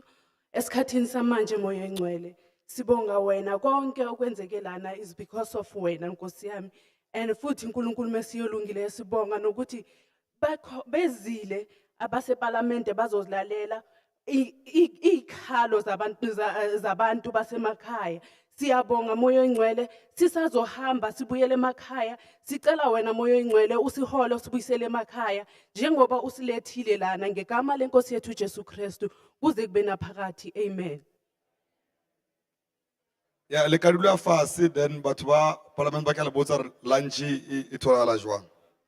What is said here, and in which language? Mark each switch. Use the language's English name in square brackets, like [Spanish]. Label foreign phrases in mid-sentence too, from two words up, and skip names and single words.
[Zulu] Esikhathini samanje moya engcwele. Sibonga wena konke okwenzeke lana [English] is because of [Zulu] wena Nkosi yami. And futhi uNkulunkulu mesiyolungile sibonga nokuthi bezile abaseParliament bazozlalela ikhalo zabantu basemakhaya. Siyabonga moya engcwele sisazohamba sibuyele emakhaya sicela wena moya engcwele usihole usibuyisele emakhaya njengoba usilethile lana ngegama lenkosi yethu Jesu Kristu kuze kube naphakade amen. [Southern Sotho] Ya le ka dula fase then batho ba parliament ba ka le botsa lunch e tholagala jwang.